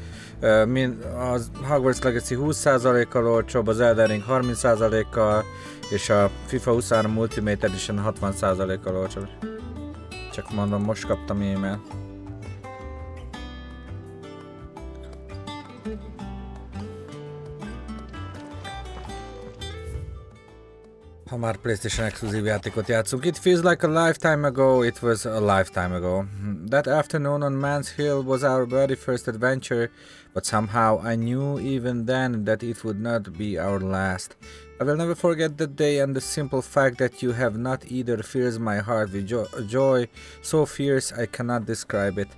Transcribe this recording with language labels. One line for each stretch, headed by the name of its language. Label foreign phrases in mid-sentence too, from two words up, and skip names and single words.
Hungarian: A Hogwarts Legacy 20%-kal olcsóbb, az Elden Ring 30%-kal, és a FIFA 23 Ultimate Edition 60%-kal olcsóbb. Csak mondom, most kaptam e-mail. Ha már PlayStation exclusive játékot játszunk.
English: It feels like a lifetime ago, it was a lifetime ago. That afternoon on Man's Hill was our very first adventure, but somehow I knew even then that it would not be our last. I will never forget that day and the simple fact that you have not either fills my heart with joy so fierce I cannot describe it.